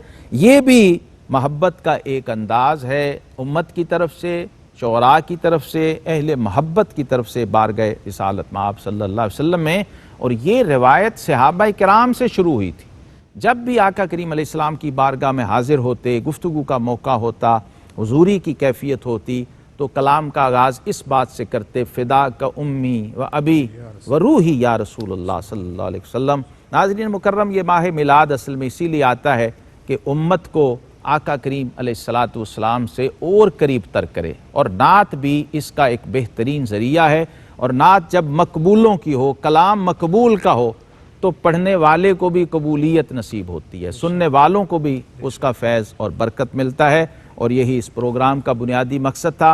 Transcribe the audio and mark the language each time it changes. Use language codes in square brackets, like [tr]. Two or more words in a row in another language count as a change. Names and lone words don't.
[ur] یہ بھی محبت کا ایک انداز ہے امت کی طرف سے، شعراء کی طرف سے، اہل محبت کی طرف سے بارگاہ رسالت مآب [ar] صلی اللہ علیہ وسلم [ur] میں، اور یہ روایت صحابہ کرام سے شروع ہوئی تھی۔ جب بھی آقا کریم [ar] علیہ السلام [ur] کی بارگاہ میں حاضر ہوتے، گفتگو کا موقع ہوتا، حضوری کی کیفیت ہوتی، تو کلام کا آغاز اس بات سے کرتے [ar] فدا کا امی و ابی و روحی یا رسول اللہ صلی اللہ علیہ وسلم۔ [ur] ناظرین مکرم، یہ ماہ میلاد اصل میں اسی لیے آتا ہے کہ امت کو آقا کریم [ar] علیہ السلام [ur] سے اور قریب تر کرے، اور نعت بھی اس کا ایک بہترین ذریعہ ہے، اور نعت جب مقبولوں کی ہو، کلام مقبول کا ہو، تو پڑھنے والے کو بھی قبولیت نصیب ہوتی ہے، سننے والوں کو بھی اس کا فیض اور برکت ملتا ہے، اور یہی اس پروگرام کا بنیادی مقصد تھا۔